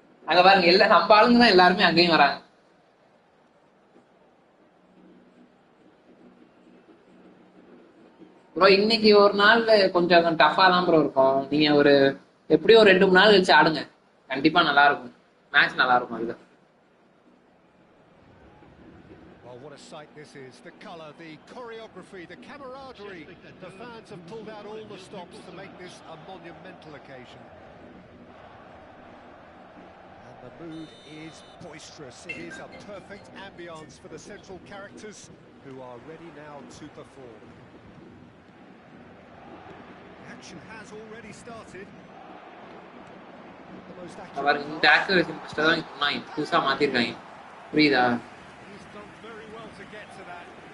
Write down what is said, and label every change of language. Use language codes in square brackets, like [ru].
[ta] அங்க பாருங்க, எல்லாம் நம்ம ஆளுங்க தான் எல்லாருமே அங்கேயும் வராங்க. ப்ரோ இன்னைக்கு ஒரு நாள் கொஞ்சம் டஃபா தான் ப்ரோ இருக்கும். நீங்க எப்படியும் ஒரு 2-3 நாள் கழிச்சு ஆடுங்க, கண்டிப்பா நல்லா இருக்கும். மேட்ச் நல்லா இருக்கும் அதுல. [en] Well, what a sight this is. The colour, the choreography, the camaraderie. The fans have pulled out all the stops to make this a monumental occasion. And the mood is boisterous. It is a perfect ambience for the central characters who are ready now to perform. Action has already started. The most accurate [ta] இந்த activation first தான் சொன்னாங்க, புதுசா மாத்திருக்காங்க. புரியுதா [en] He's done very well to get to that.